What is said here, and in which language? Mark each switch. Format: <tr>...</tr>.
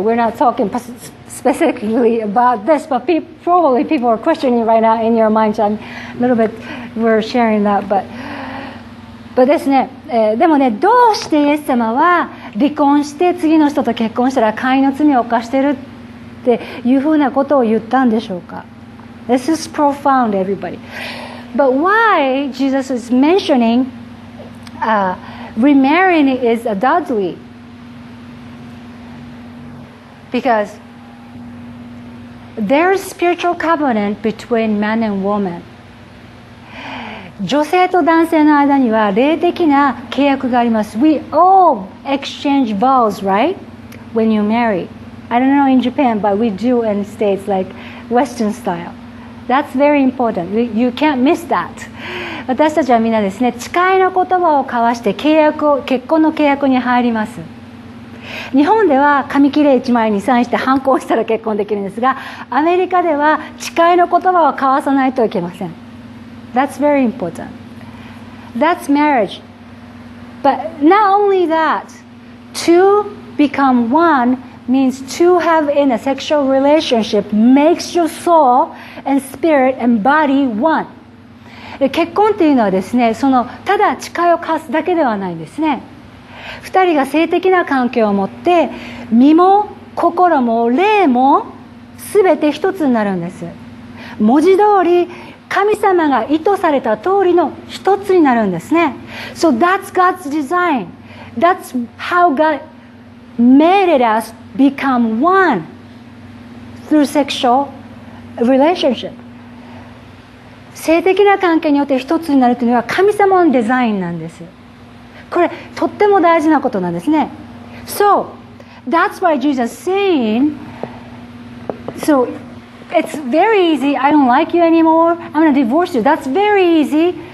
<en>We're not talking specifically about this, but probably people are questioning right now in your mind. So I'm a little bit, we're sharing that, but</en> <ja>ですね、でもね、どうしてイエス様は離婚して次の人と結婚したら姦淫の罪を犯してるっていうふうなことを言ったんでしょうか。</ja> <en>This is profound, everybody. But why Jesus is mentioning remarrying is adultery? Because there's spiritual covenant between man and woman.</en> <ja>女性と男性の間には霊的な契約があります。</ja> <en>We all exchange vows, right? When you marry. I don't know in Japan, but we do in states like Western style. That's very important. You can't miss that.</en> <ja>私たちはみんなですね、誓いの言葉を交わして結婚の契約に入ります。日本では紙切れ1枚にサインして反抗したら結婚できるんですが、アメリカでは誓いの言葉を交わさないといけません。</ja> <en>That's very important. That's marriage. But not only that, to become one means to have in a sexual relationship makes your soul and spirit and body one.</en> <ja>結婚っていうのはですね、ただ誓いを交わすだけではないんですね。 2人が性的な関係を持って身も心も霊も全て一つになるんです。文字通り神様が意図された通りの一つになるんですね。</ja> <en>So that's God's design. That's how God made it us become one through sexual relationship.</en> <ja>性的な関係によって一つになるというのは神様のデザインなんです。これとっても大事なことなんですね。</ja> <en>So that's why Jesus saying, so it's very easy. I don't like you anymore. I'm going to divorce you. That's very easy.</en>